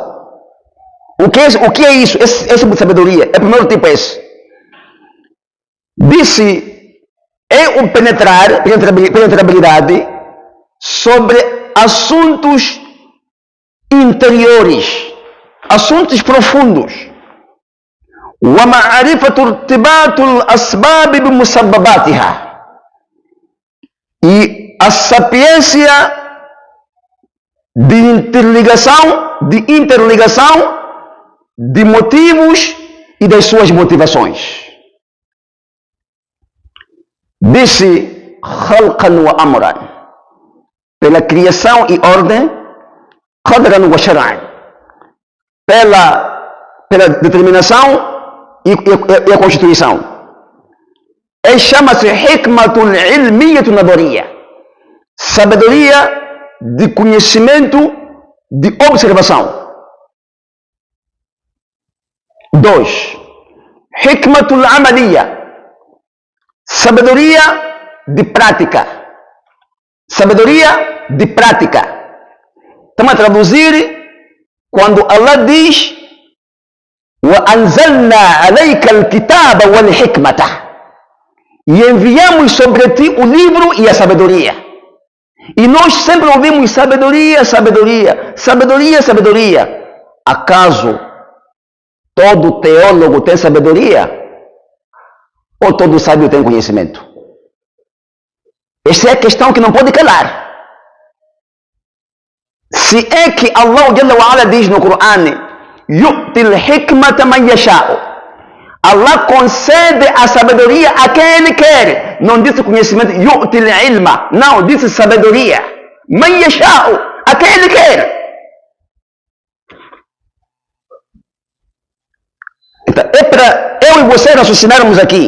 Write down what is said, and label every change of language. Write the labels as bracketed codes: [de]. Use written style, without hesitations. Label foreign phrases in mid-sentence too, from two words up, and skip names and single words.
[pt] O que é isso? Essa sabedoria. É o primeiro tipo esse. Disse, é o penetrabilidade sobre assuntos interiores, assuntos profundos. [ar] ومعرفة ارتباط الأسباب بمسبباتها. [pt] E a sapiência de interligação de motivos e das suas motivações. Disse: [ar] خلقا وأمرا, [pt] pela criação e ordem, [ar] قدرا وشرعا, [pt] pela determinação e a constituição. Chama-se [ar] الحكمة العلمية النظرية, [pt] sabedoria de conhecimento de observação. 2. [ar] الحكمة العملية, [pt] sabedoria de prática. Sabedoria de prática. Estamos a traduzir quando Allah diz: [ar] وَأَنزَلْنَا عَلَيْكَ الْكِتَابَ وَالْحِكْمَةَ, [pt] e enviamos sobre ti o livro e a sabedoria. E nós sempre ouvimos sabedoria, sabedoria, sabedoria, sabedoria. Acaso todo teólogo tem sabedoria? Ou todo sábio tem conhecimento? Essa é a questão que não pode calar. Se é que Allah [ar] جل وعلا [pt] diz no Corão: [ar] يؤتي الحكمة من يشاء, [pt] Allah concede a sabedoria a quem Ele quer. Não disse conhecimento, [ar] يؤتي العلم. [pt] Não, disse sabedoria. [ar] من يشاء, [pt] a quem Ele quer. Então, é para eu e você raciocinarmos aqui.